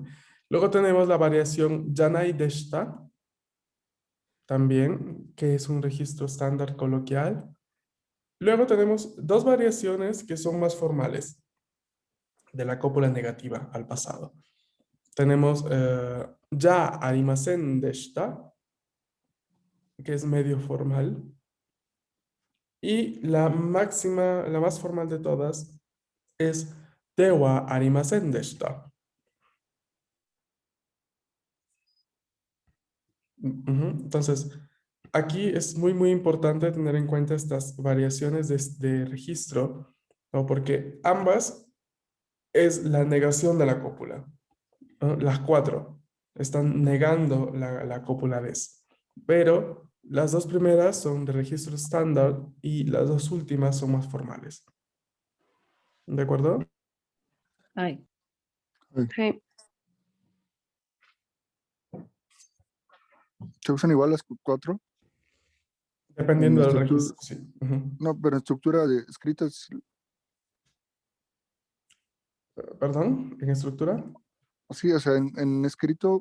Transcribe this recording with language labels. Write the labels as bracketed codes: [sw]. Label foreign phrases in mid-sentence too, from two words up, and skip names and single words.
[es] Luego tenemos la variación [ja] じゃないでした, [es] también, que es un registro estándar coloquial. Luego tenemos dos variaciones que son más formales de la cópula negativa al pasado. Tenemos [ja] じゃありませんでした, [es] que es medio formal. Y la máxima, la más formal de todas, es [ja] ではありませんでした. [es] Entonces, aquí es muy importante tener en cuenta estas variaciones de registro, ¿no? Porque ambas es la negación de la cópula, ¿no? Las cuatro están negando la cópula des. Pero las dos primeras son de registro estándar y las dos últimas son más formales. ¿De acuerdo? [ja] はい。はい。 [es] ¿Se usan igual las cuatro? Dependiendo del estructura- registro, sí. Ujú. No, pero en estructura de escritas, ¿Perdón? ¿En estructura? sí, o sea, en escrito